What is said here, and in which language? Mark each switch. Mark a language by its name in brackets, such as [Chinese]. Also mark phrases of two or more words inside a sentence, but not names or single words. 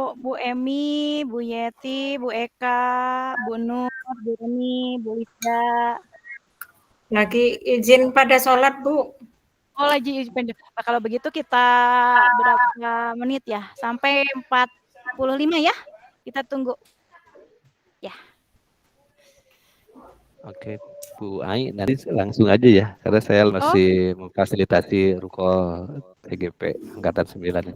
[Indonesian] Bu Emi, Bu Yeti, Bu Eka, Bu Nur, Bu Reni, Bu Lisa. Lagi izin pada sholat, Bu. Oh, lagi izin. Nah, kalau begitu kita berapa menit ya? Sampai 45 ya? Kita tunggu. Ya. Oke, Bu Ai, nanti langsung aja ya, karena saya masih memfasilitasi Rukol TGP Angkatan 9 ini.